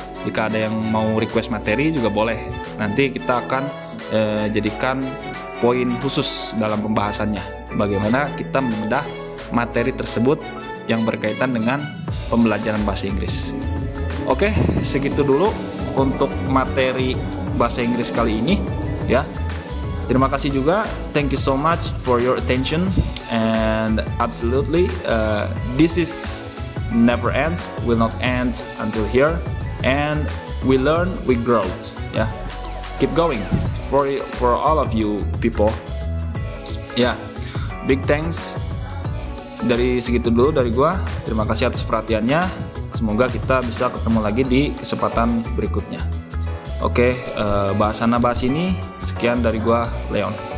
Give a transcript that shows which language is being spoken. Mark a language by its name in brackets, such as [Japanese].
[Indonesian] Jika ada yang mau request materi juga boleh, nanti kita akan jadikan poin khusus dalam pembahasannya, bagaimana kita membedah materi tersebut yang berkaitan dengan pembelajaran bahasa Inggris. Oke, segitu dulu untuk materi bahasa Inggris kali ini ya. Terima kasih juga, [English] thank you so much for your attention, and absolutely this is never ends, will not end until here, and we learn, we grow ya. Keep going for all of you people ya. Big thanks, [Indonesian] dari segitu dulu dari gua. Terima kasih atas perhatiannya, semoga kita bisa ketemu lagi di kesempatan berikutnya. Oke, bahasa bahas ini sekian dari gua, Leon.